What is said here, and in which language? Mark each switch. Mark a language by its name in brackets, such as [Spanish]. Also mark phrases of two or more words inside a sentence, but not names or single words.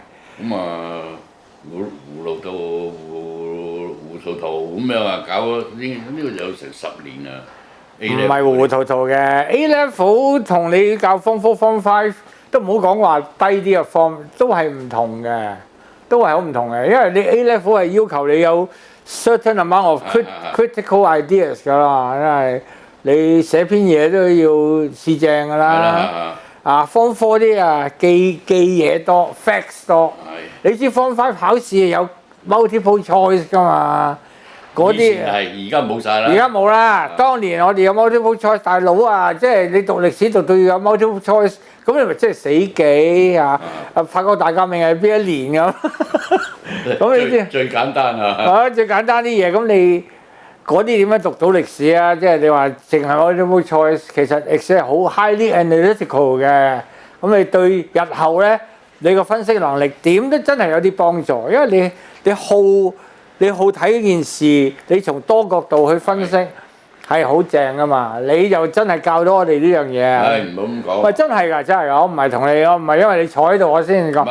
[Cantonese] 咁啊，糊塗咁樣啊，搞呢個有成10年啊。唔係糊糊塗塗嘅 A level 同你教 Form 4、Form 5都唔好講話低啲嘅 form， 都係唔同嘅，都係好唔同嘅。因為你 A level 係要求你有 [English] certain amount of critical ideas [Cantonese] 㗎啦，因為你寫篇嘢都要試正㗎啦。Form 4啲啊記嘢多 ，facts 多。你知 Form 5考試有 [English] multiple choice [Cantonese] 㗎嘛？ 嗰啲。以前係，而家冇晒啦。而家冇啦，當年我哋有 [English] multiple choice， [Cantonese] 大佬啊，即係你讀歷史讀到要有 [English] multiple choice， [Cantonese] 咁你咪即係死記啊！法國大革命係邊一年咁？咁你知最簡單啊！啊，最簡單啲嘢，咁你嗰啲點樣讀到歷史啊？即係你話淨係 [English] multiple choice， [Cantonese] 其實歷史係好 [English] highly analytical [Cantonese] 嘅。咁你對日後咧，你個分析能力點都真係有啲幫助，因為你好睇件事，你從多角度去分析係好正噶嘛。你就真係教到我哋呢樣嘢。唉，唔好咁講。喂，真係㗎，真係㗎，我唔係同你，我唔係因為你坐喺度我先講。